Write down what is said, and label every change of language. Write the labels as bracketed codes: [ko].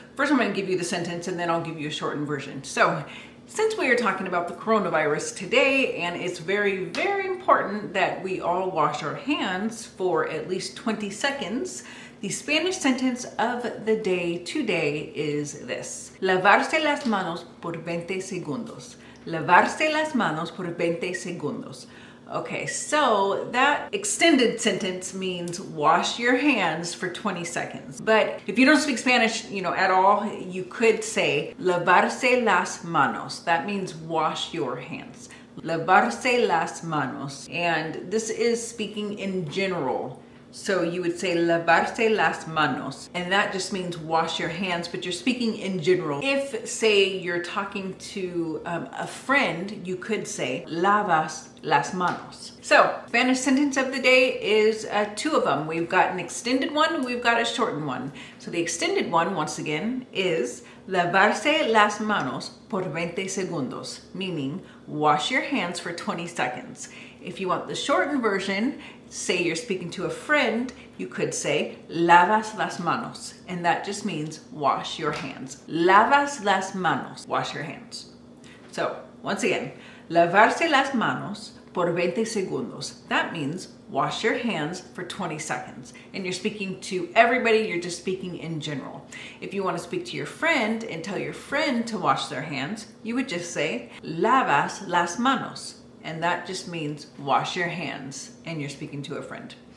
[en] First, I'm going to give you the sentence, and then I'll give you a shortened version. So, since we are talking about the coronavirus today, and it's very, very important that we all wash our hands for at least 20 seconds, the Spanish sentence of the day today is this: [es] lavarse las manos por 20 segundos. Lavarse las manos por 20 segundos. [en] Okay, so that extended sentence means wash your hands for 20 seconds. But if you don't speak Spanish, you know, at all, you could say [es] lavarse las manos. [en] That means wash your hands. [es] Lavarse las manos. [en] And this is speaking in general. So you would say [es] lavarse las manos, [en] and that just means wash your hands, but you're speaking in general. If, say, you're talking to a friend, you could say [es] lavas las manos. [en] So, Spanish sentence of the day is two of them. We've got an extended one, we've got a shortened one. So the extended one, once again, is [es] lavarse las manos por 20 segundos, [en] meaning wash your hands for 20 seconds. If you want the shortened version, say you're speaking to a friend, you could say [es] lavas las manos, [en] and that just means wash your hands. [es] Lavas las manos, [en] wash your hands. So once again, [es] lavarse las manos por 20 segundos. [en] That means wash your hands for 20 seconds. And you're speaking to everybody, you're just speaking in general. If you want to speak to your friend and tell your friend to wash their hands, you would just say [es] lavas las manos. [en] And that just means wash your hands, and you're speaking to a friend.